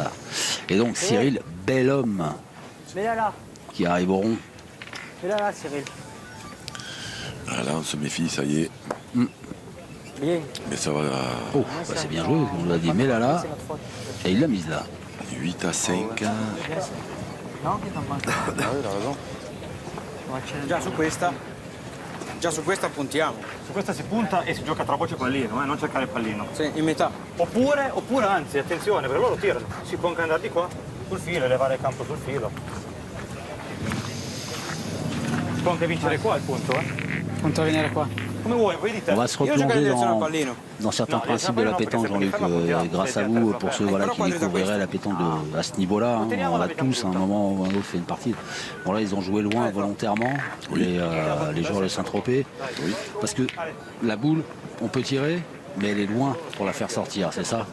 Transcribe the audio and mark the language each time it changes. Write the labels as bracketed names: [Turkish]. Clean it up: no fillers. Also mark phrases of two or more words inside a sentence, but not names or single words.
[French] Voilà. Et donc Cyril, bel homme Mets-la là. qui arrive au rond. Mets-la là, Cyril. Ah, là, on se méfie, ça y est. Bien. Mais ça va Oh, bah c'est bien joué, on lui a dit mais là, C'est notre faute. et il l'a mise là. 8 à 5. [Italian] No? Che t'en pensi? [French] Ah oui, il a raison. [Italian] Già su questa puntiamo. Su questa si punta e si gioca tra voce e pallino, non cercare il pallino. Sì, in metà. Oppure anzi, attenzione, perché loro tirano. Si può anche andare di qua, sul filo e levare il campo sul filo. può anche vincere qua il punto, Punto a venire qua. Come vuoi, vedi te. [French] On va se replonger dans certains principes de la pétanque, Jean-Luc, grâce à vous, pour ceux voilà, qui découvriraient la pétanque à ce niveau-là. Hein, on a tous, à un moment ou un autre, fait une partie. Bon, là, ils ont joué loin volontairement, les joueurs de Saint-Tropez. Oui. Parce que la boule, on peut tirer, mais elle est loin pour la faire sortir, c'est ça?